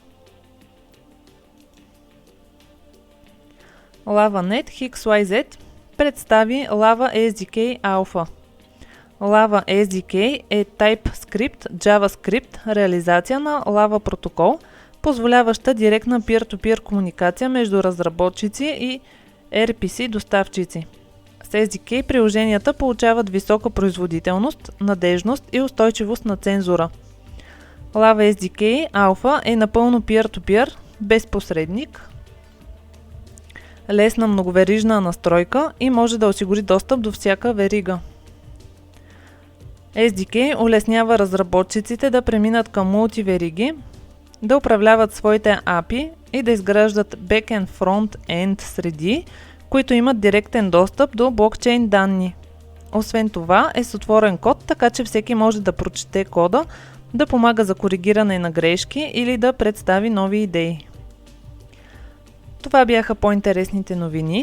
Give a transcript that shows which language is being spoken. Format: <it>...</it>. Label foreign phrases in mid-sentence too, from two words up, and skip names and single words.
<bg>LavaNet XYZ представи Lava SDK Alpha. Lava SDK е TypeScript JavaScript реализация на Lava протокол, позволяваща директна peer-to-peer комуникация между разработчици и RPC доставчици. С SDK приложенията получават висока производителност, надежност и устойчивост на цензура. Lava SDK Alpha е напълно peer-to-peer, без посредник, лесна многоверижна настройка и може да осигури достъп до всяка верига. SDK улеснява разработчиците да преминат към мултивериги, да управляват своите API и да изграждат</bg> <en>back-end front-end</en> <bg>среди, които имат директен достъп до блокчейн данни. Освен това е с отворен код, така че всеки може да прочете кода, да помага за коригиране на грешки или да представи нови идеи. Това бяха по-интересните новини.</bg>